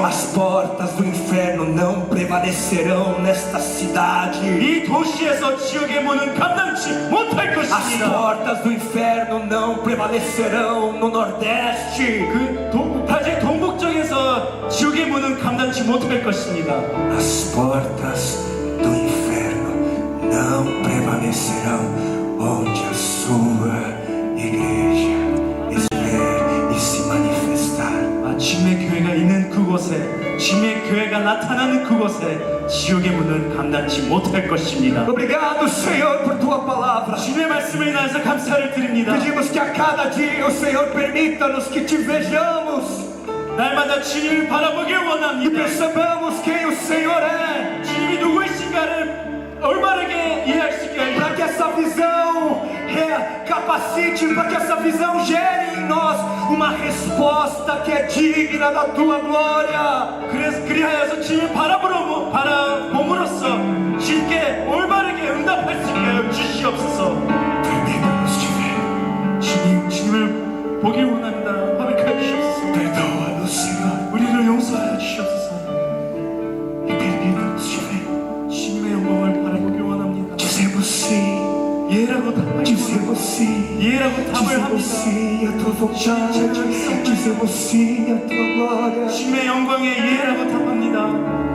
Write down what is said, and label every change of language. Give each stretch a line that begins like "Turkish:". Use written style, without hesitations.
Portuguese: As portas do inferno não prevalecerão nesta cidade.
Korean: 이 도시에서 지옥의 문은 감당치 못할
Portuguese: As
Korean: 것입니다.
Portuguese: portas do inferno não prevalecerão no Nordeste.
Korean: 다시 동북쪽에서 지옥의 문은 감당치 못할 것입니다.
Portuguese: As portas do inferno não prevalecerão onde a sua igreja estiver e se manifestar.
Korean: 주님의 교회가 있는 그곳에, 주님의 교회가 나타나는 그곳에 지옥의 문은 감당치 못할 것입니다.
Portuguese: Obrigado, Senhor, por tua palavra.
Korean: 주님의 말씀을 인하여서 감사를 드립니다.
Portuguese: Pedimos que a cada dia o Senhor permita-nos que te vejamos
Korean: 날마다 주님을 바라보길
Portuguese: e
Korean: 원합니다.
Portuguese: percebamos quem o Senhor é,
Korean: 주님이 누구이신가를 올바르게 이해할 수 있게 하여
Portuguese: para que essa visão capacite, para que essa visão gere em nós uma resposta que é digna da tua glória.
Korean: 그래서 그리하여서 주님을 바라봄으로써 주님께 올바르게 응답할 수 있게 하여 주시옵소서.
Portuguese: Permita-nos te ver.
Korean: 주님을 보길 원합니다. 허락하여 주시옵소서.
Portuguese: Perdoa-nos, Senhor,
Korean: 우리를 용서하여 주시옵소서.
Portuguese: e permita-nos te ver.
Korean: 주님의 영광을 바라보길 원합니다.
Portuguese: Dizemos sim.
Korean: 예라고 답하기
Portuguese: Dizemos sim.
Korean: 예라고 답을
Portuguese: Dizemos
Korean: 합니다.
Portuguese: sim à tua vontade. Dizemos sim à tua glória.
Korean: 주님의 영광에 예라고 답합니다.